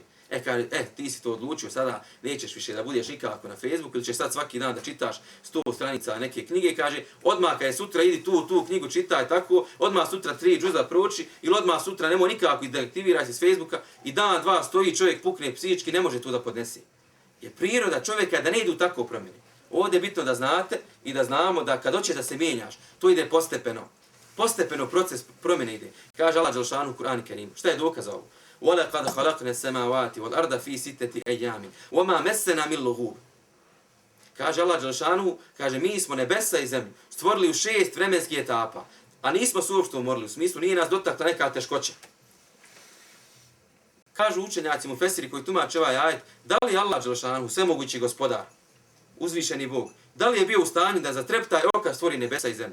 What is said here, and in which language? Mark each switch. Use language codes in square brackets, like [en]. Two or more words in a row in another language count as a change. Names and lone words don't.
[bs] Kaže, ti si to odlučio, sada nećeš više da budeš nikako na Facebooku ili ćeš sad svaki dan da čitaš 100 stranica neke knjige, kaže, odmah kad je sutra idi tu knjigu čitaj tako, odmah sutra 3 džuza proči ili odmah sutra nemoj nikako da aktiviraj se s Facebooka i dan, dva stoji čovjek pukne psihički, ne može to da podnesi. Je priroda čovjeka da ne idu tako promjene. Ovdje je bitno da znate i da znamo da kad hoćeš da se mijenjaš, to ide postepeno. Postepeno proces promjene ide. Kaže Allah dželešanu u Kur'anu Kerimu. Šta je dokaz za ovo? [ar] وَلَقَدْ خَلَقْنَا السَّمَاوَاتِ وَالْأَرْضَ فِي سِتَّةِ أَيَّامٍ وَمَا مَسَّنَا مِنْ لُغُوبٍ. [bs] Kaže Allah dželešanu, kaže mi smo nebesa i zemlju stvorili u 6 vremenskih etapa, a nismo se uopšte umorili, u smislu nije nas dotakla neka teškoća. Kažu učenjaci mufesiri koji tumače ovaj ajet, da li Allah dželešanu, svemogući gospodar, uzvišeni Bog, da li je bio u stanju da za treptaj oka stvori nebesa i zemlju?